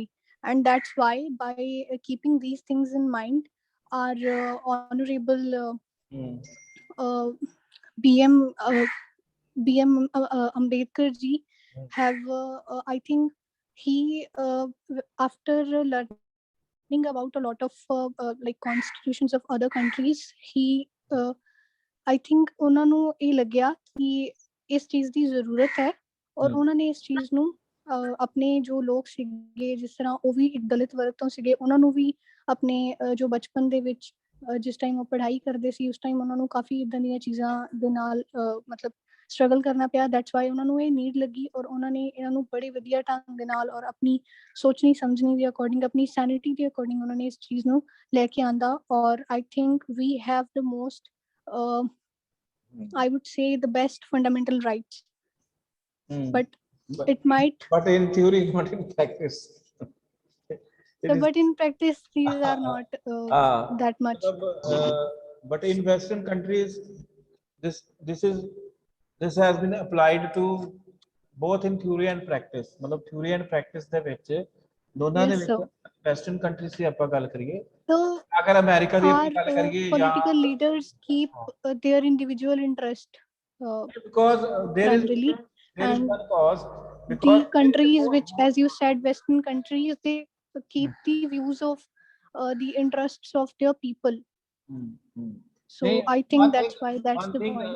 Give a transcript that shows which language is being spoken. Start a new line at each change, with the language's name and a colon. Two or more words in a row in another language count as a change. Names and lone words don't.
English: And that's why, by keeping these things in mind, our honorable BM Ambedkar ji have I think he after learning about a lot of like constitutions of other countries, he I think
Punjabi: ਉਹਨਾਂ ਨੂੰ ਇਹ ਲੱਗਿਆ ਕਿ ਇਸ ਚੀਜ਼ ਦੀ ਜ਼ਰੂਰਤ ਹੈ, ਔਰ ਉਹਨਾਂ ਨੇ ਇਸ ਚੀਜ਼ ਨੂੰ ਆਪਣੇ ਜੋ ਲੋਕ ਸੀਗੇ, ਜਿਸ ਤਰ੍ਹਾਂ ਉਹ ਵੀ ਇੱਕ ਦਲਿਤ ਵਰਗ ਤੋਂ ਸੀਗੇ, ਉਹਨਾਂ ਨੂੰ ਵੀ ਆਪਣੇ ਜੋ ਬਚਪਨ ਦੇ ਵਿੱਚ ਜਿਸ ਟਾਈਮ ਉਹ ਪੜ੍ਹਾਈ ਕਰਦੇ ਸੀ, ਉਸ ਟਾਈਮ ਉਹਨਾਂ ਨੂੰ ਕਾਫੀ ਇੱਦਾਂ ਦੀਆਂ ਚੀਜ਼ਾਂ ਦੇ ਨਾਲ ਮਤਲਬ ਸਟਰਗਲ ਕਰਨਾ ਪਿਆ।
English: that's why
Punjabi: ਉਹਨਾਂ ਨੂੰ ਇਹ ਨੀਡ ਲੱਗੀ, ਔਰ ਉਹਨਾਂ ਨੇ ਇਹਨਾਂ ਨੂੰ ਬੜੇ ਵਧੀਆ ਢੰਗ ਦੇ ਨਾਲ ਔਰ ਆਪਣੀ ਸੋਚਣੀ ਸਮਝਣੀ ਦੇ ਅਕੋਰਡਿੰਗ, ਆਪਣੀ ਸੈਨਿਟੀ ਦੇ ਅਕੋਰਡਿੰਗ ਉਹਨਾਂ ਨੇ ਇਸ ਚੀਜ਼ ਨੂੰ ਲੈ ਕੇ ਆਂਦਾ।
English: ਔਰ I think we have the most I would say the best fundamental rights. But it might. But in theory, not in practice. But in practice, these are not that much. But in Western countries, this has been applied to both in theory and practice.
Punjabi: मतलब
English: theory and practice
Punjabi: ਦੇ ਵਿੱਚ ਦੋਨਾਂ ਦੇ ਵਿੱਚ
English: Western countries
Punjabi: ਦੀ ਆਪਾਂ ਗੱਲ ਕਰੀਏ,
Hindi: अगर अमेरिका की ਗੱਲ करिए,
English: political leaders keep their individual interest because there is one cause, because the countries which, as you said, Western countries, they keep the views of the interests of their people. So I think that's why that's the point.